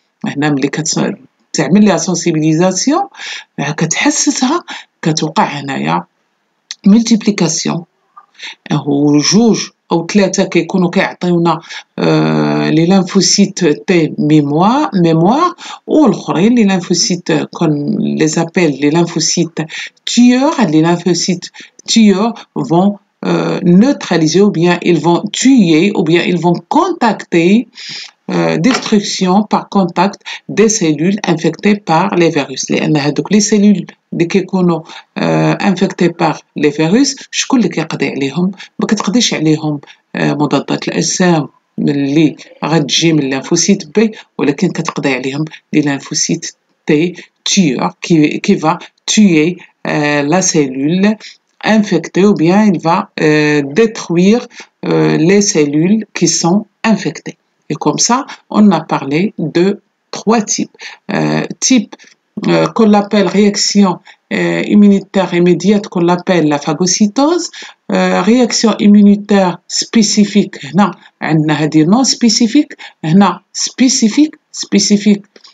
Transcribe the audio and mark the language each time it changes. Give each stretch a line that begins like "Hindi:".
Arabic: هنا ملي تعمل لها سنسيبيليزاسيون كتحسسها، كتوقع هنايا ملتيبليكاسيون، هو جوج او ثلاثه كيكونوا كيعطيونا لي لانفوسيت تي ميموار، والاخرين لي لانفوسيت كون لي زابيل لي لانفوسيت tueurs.
French: Les lymphocytes tueurs vont neutraliser, ou bien ils vont tuer, ou bien ils vont contacter destruction par contact des cellules infectées par les virus.
Arabic: لأن هذوك لي cellules اللي كيكونوا
French: infectés par les virus
Arabic: شكون اللي كيقضي عليهم؟ ما كتقضيش عليهم مضادات الأجسام اللي غتجي من الليمفوسيت بي، ولكن كتقضي عليهم لي ليمفوسيت تي
French: tueur qui va tuer la cellule infectée, ou bien il va détruire les cellules qui sont infectées. Et comme ça, on a parlé de 3 types. Type qu'on appelle réaction immunitaire immédiate, qu'on appelle la phagocytose. Réaction immunitaire spécifique,
Arabic: هنا عندنا هذه
French: non spécifique، هنا spécifique.